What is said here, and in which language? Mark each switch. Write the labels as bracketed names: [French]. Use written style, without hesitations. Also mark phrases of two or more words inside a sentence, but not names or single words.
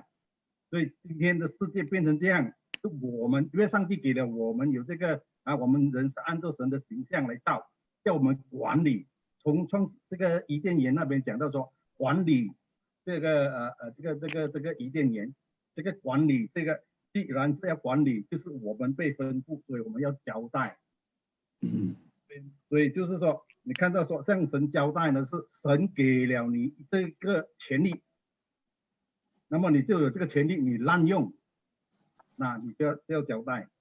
[Chinese] 所以今天的世界變成這樣，是我們因為上帝給了我們有這個我們人是按照神的形象來造，叫我們管理。從這個伊甸園那邊講到說，管理這個伊甸園，這個管理這個既然是要管理，就是我們被吩咐，所以我們要交代。所以就是說，你看到說向神交代呢，是神給了你這個權利，那麼你就有這個權利，你濫用，那你就要交代。